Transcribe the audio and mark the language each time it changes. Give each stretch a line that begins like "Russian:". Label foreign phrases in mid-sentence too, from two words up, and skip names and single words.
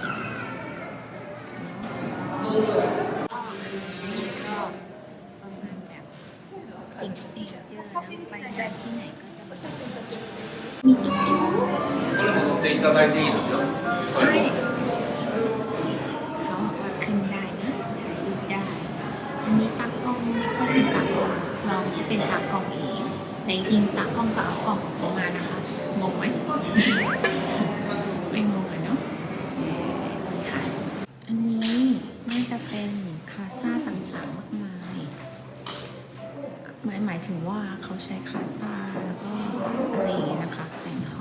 Thai: สิ่งที่เจอนะไปงานที่ไหนก็จะมีตุ๊กตุ๊ก
Japanese: これも乗っていただいていいですよ
Thai: ใช่เขาบอกว่าขึ้นได้นะถ่ายรูปได้อันนี้ตากล้องไม่ค่อยเป็นตากล้องเราเป็นตากล้องเองแต่จริงตากล้องก็เอากล้องซื้อมานะคะงงไหม ไม่งงเลยเนาะอันนี้น่าจะเป็นคาซ่าต่างๆมากมายหมายถึงว่าเขาใช้คาซ่าแล้วก็อะไรอย่างเงี้ยนะคะแต่งห้